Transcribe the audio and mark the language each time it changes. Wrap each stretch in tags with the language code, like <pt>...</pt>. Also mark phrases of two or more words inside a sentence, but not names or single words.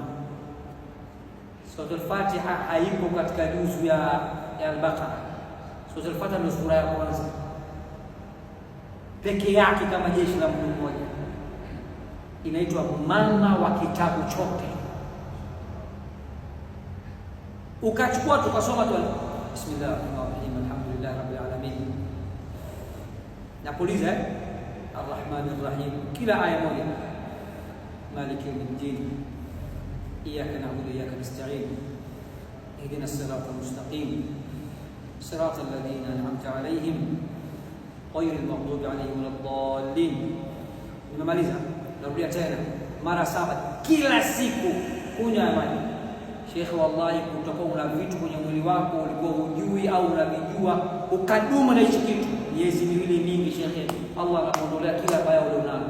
<sw>Suratul Fatiha haipo katika juzu ya Al-Baqara. Suratul Fatiha ndio sura ya kwanza pekee yake kama jeshi la mtu mmoja. Inaitwa mama wa kitabu chote. Ukachukua tukasoma tu</sw> <ar>بسم الله الرحمن الرحيم الحمد لله رب العالمين.</ar> <sw>Napuliza</sw> <ar>الرحمن الرحيم</ar> <sw>kila aya moja.</sw> <ar>مالك يوم الدين إياك نعبد وإياك نستعين اهدنا الصراط المستقيم صراط الذين أنعمت عليهم غير المغضوب عليهم ولا الضالين.</ar> <sw>Nimemaliza. Narudia tena mara 7 kila siku kunywa maji. Sheikh, wallahi kutakuwa una vitu kwenye mwili wako ulikuwa hujui au unavijua ukadumu na hicho kitu miezi miwili mingi, Sheikh, Allah anakuondolea kila baya ulionalo.</sw>